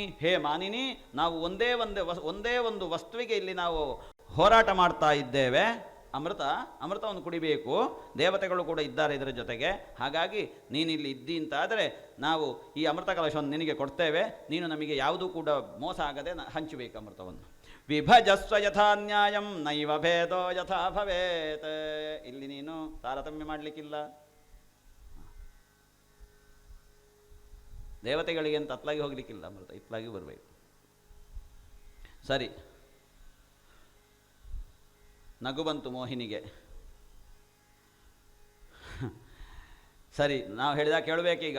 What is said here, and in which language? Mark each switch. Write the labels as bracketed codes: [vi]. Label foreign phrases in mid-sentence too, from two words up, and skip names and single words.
[kn] ಹೇ ಮಾನಿನಿ, ನಾವು ಒಂದೇ ಒಂದು ವಸ್ತುವಿಗೆ ಇಲ್ಲಿ ನಾವು ಹೋರಾಟ ಮಾಡ್ತಾ ಇದ್ದೇವೆ. ಅಮೃತವನ್ನು ಕುಡಿಬೇಕು, ದೇವತೆಗಳು ಕೂಡ ಇದ್ದಾರೆ ಇದರ ಜೊತೆಗೆ. ಹಾಗಾಗಿ ನೀನಿಲ್ಲಿ ಇದ್ದಿ ಅಂತಾದರೆ ನಾವು ಈ ಅಮೃತ ಕಲಶವನ್ನು ನಿನಗೆ ಕೊಡ್ತೇವೆ, ನೀನು ನಮಗೆ ಯಾವುದೂ ಕೂಡ ಮೋಸ ಆಗದೆ ಹಂಚಬೇಕು ಅಮೃತವನ್ನು. [sa] ವಿಭಜಸ್ವ ಯಥಾ ನ್ಯಾಯಂ ನೈವ ಭೇದೋ ಯಥಾ ಭವೇತ್. [kn] ಇಲ್ಲಿ ನೀನು ತಾರತಮ್ಯ ಮಾಡಲಿಕ್ಕಿಲ್ಲ. ದೇವತೆಗಳಿಗೆ ಅಂತ ಅತ್ಲಾಗಿ ಹೋಗಲಿಕ್ಕಿಲ್ಲ, ಅಮೃತ ಇತ್ಲಾಗಿ ಬರಬೇಕು. ಸರಿ, ನಗು ಬಂತು ಮೋಹಿನಿಗೆ. ಸರಿ, ನಾವು ಹೇಳಿದಾಗ ಕೇಳಬೇಕೀಗ.